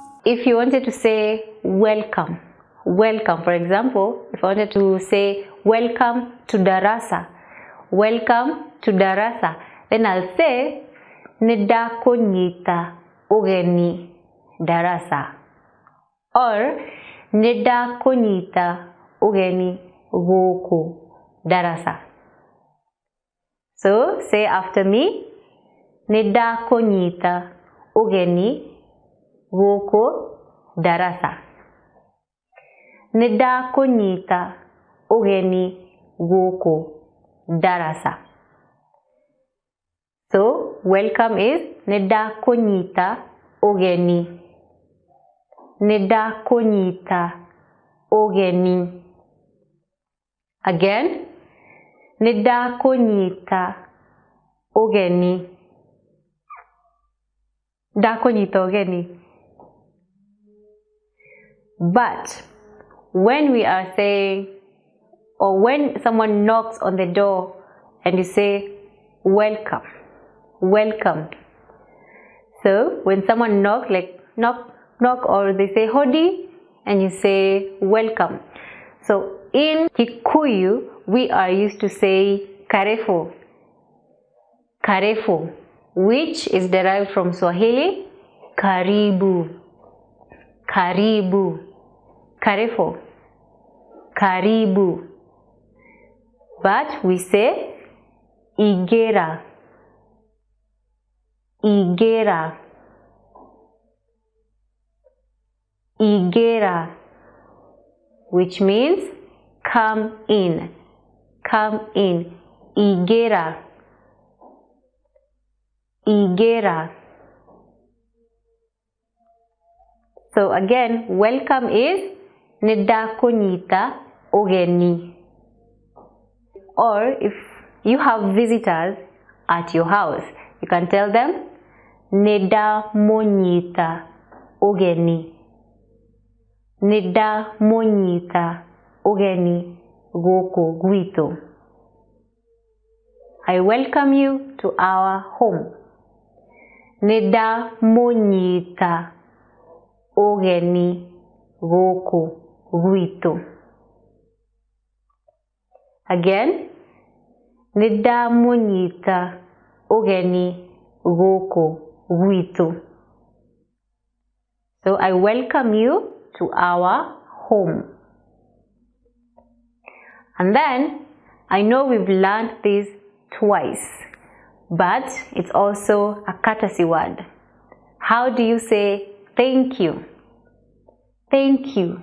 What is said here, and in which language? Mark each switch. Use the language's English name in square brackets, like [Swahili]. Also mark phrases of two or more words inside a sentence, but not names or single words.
[English] if you wanted to say welcome, for example, if I wanted to say welcome to Darasa, then I'll say [Kikuyu] Nidakonyita ugeni [English] Darasa, or [Kikuyu] Nidakonyita ugeni goku Darasa. [English] So say after me, [Kikuyu] Nidakonyita ugeni goku Darasa. Nidakonyita ugeni goku Darasa. [English] So welcome is [Kikuyu] Nidakonyita ugeni. Nidakonyita ugeni. Again, Nidakonyita ugeni. Dakonyita ugeni. [English] But when we are saying, or when someone knocks on the door and you say welcome. So when someone knocks, like knock, or they say hodi and you say welcome. So in Kikuyu, we are used to say karefo, which is derived from Swahili karibu, karefo, karibu. But we say igera, which means come in, igera. So again, welcome is [Kikuyu] Nidakonyita ugeni. [English] Or if you have visitors at your house, you can tell them [Kikuyu] Nidamonyita ugeni. Nidamonyita ugeni goku gwitu. [English] I welcome you to our home. [Kikuyu] Nidamonyita ugeni goku gwitu. Again, Nidamonyita ugeni goku gwitu. [English] So I welcome you to our home. And then I know we've learned this twice, but it's also a courtesy word. How do you say thank you? Thank you.